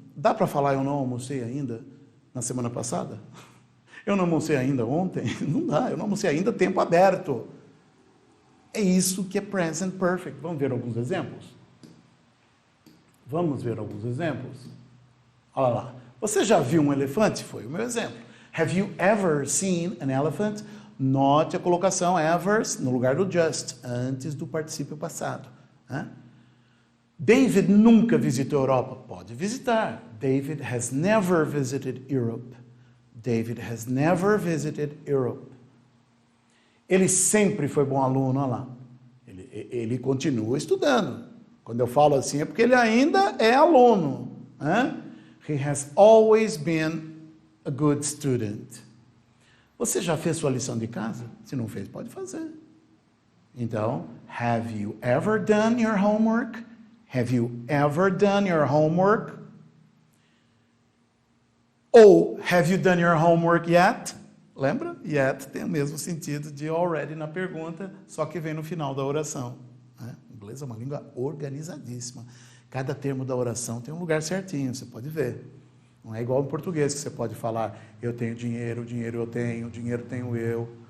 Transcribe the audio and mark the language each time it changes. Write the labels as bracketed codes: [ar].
[pt] Dá para falar eu não almocei ainda na semana passada? Eu não almocei ainda ontem? Não dá, eu não almocei ainda, tempo aberto. É isso que é present perfect. Vamos ver alguns exemplos? Vamos ver alguns exemplos? Olha lá. Você já viu um elefante? Foi o meu exemplo. [en] Have you ever seen an elephant? [pt] Note a colocação ever no lugar do just, antes do particípio passado. David nunca visitou a Europa? Pode visitar. [en] David has never visited Europe. David has never visited Europe. [pt] Ele sempre foi bom aluno, olha lá. Ele continua estudando. Quando eu falo assim é porque ele ainda é aluno. [en] He has always been a good student. [pt] Você já fez sua lição de casa? Se não fez, pode fazer. Então, [en] have you ever done your homework? Have you ever done your homework? Ou, have you done your homework yet? [pt] Lembra? Yet tem o mesmo sentido de already na pergunta, só que vem no final da oração. Né? O inglês é uma língua organizadíssima. Cada termo da oração tem um lugar certinho, você pode ver. Não é igual em português, que você pode falar, eu tenho dinheiro, dinheiro eu tenho, dinheiro tenho eu.